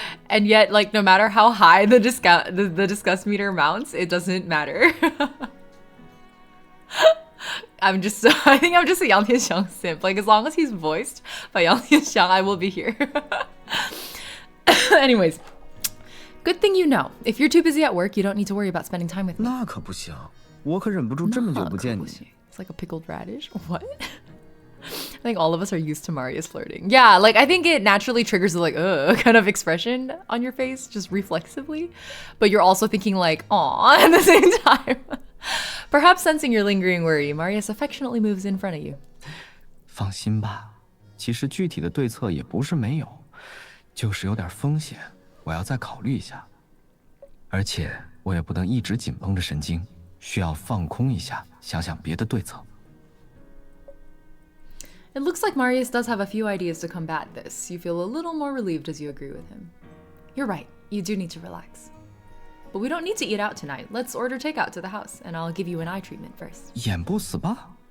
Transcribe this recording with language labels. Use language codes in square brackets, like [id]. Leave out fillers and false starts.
[en] And yet, like, no matter how high the disgust meter mounts, it doesn't matter. I think I'm just a Yang Tianxiang simp. Like, as long as he's voiced by Yang Tianxiang, I will be here. Anyways, good thing you know. If you're too busy at work, you don't need to worry about spending time with me. [zh] 那可不行，我可忍不住这么久不见你。 [en] It's like a pickled radish. What? I think all of us are used to Marius flirting. Yeah, like I think it naturally triggers the like kind of expression on your face, just reflexively. But you're also thinking like, aw, at the same time. Perhaps sensing your lingering worry, Marius affectionately moves in front of you. [zh] 放心吧，其实具体的对策也不是没有，就是有点风险，我要再考虑一下。而且我也不能一直紧绷着神经，需要放空一下，想想别的对策。 [en] It looks like Marius does have a few ideas to combat this. You feel a little more relieved as you agree with him. You're right, you do need to relax. But we don't need to eat out tonight. Let's order takeout to the house, and I'll give you an eye treatment first. [zh] 演不死吧？